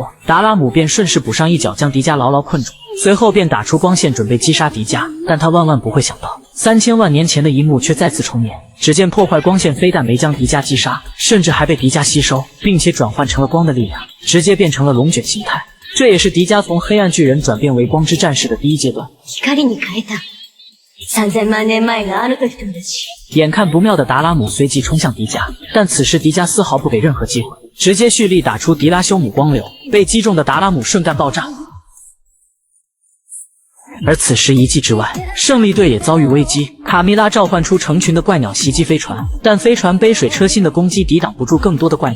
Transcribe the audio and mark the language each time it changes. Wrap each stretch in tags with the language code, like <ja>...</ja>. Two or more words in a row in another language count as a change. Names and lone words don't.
<zh>达拉姆便顺势补上一脚，将迪迦牢牢困住，随后便打出光线准备击杀迪迦。但他万万不会想到，3000万年前的一幕却再次重演。只见破坏光线非但没将迪迦击杀，甚至还被迪迦吸收，并且转换成了光的力量，直接变成了龙卷形态。这也是迪迦从黑暗巨人转变为光之战士的第一阶段。</zh> <ja>光に変えた。3000万年前のあの時と同じ。</ja> <zh>眼看不妙的达拉姆随即冲向迪迦，但此时迪迦丝毫不给任何机会，直接蓄力打出迪拉修姆光流，被击中的达拉姆瞬间爆炸。而此时遗迹之外，胜利队也遭遇危机，卡蜜拉召唤出成群的怪鸟袭击飞船，但飞船杯水车薪的攻击抵挡不住更多的怪鸟。</zh>